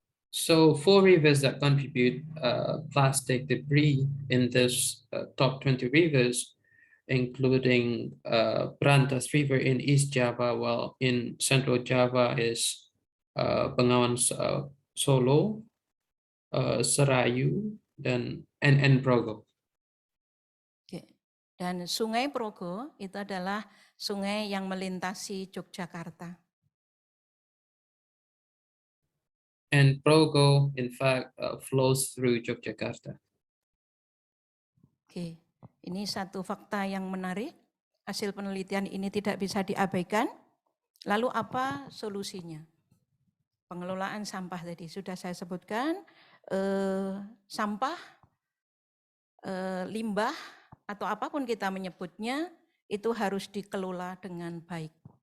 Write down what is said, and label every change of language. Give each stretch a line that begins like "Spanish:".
English: So 4 rivers that contribute plastic debris in this top 20 rivers, including Brantas River in East Java, while in Central Java is Bengawan Solo, Serayu, dan Progo.
Indonesian: Dan Sungai Progo itu adalah sungai yang melintasi Yogyakarta.
English: And Progo, in fact, flows through Yogyakarta.
Indonesian: Oke, ini satu fakta yang menarik. Hasil penelitian ini tidak bisa diabaikan. Lalu apa solusinya? Pengelolaan sampah tadi sudah saya sebutkan. Sampah, limbah, atau apapun kita menyebutnya, itu harus dikelola dengan baik.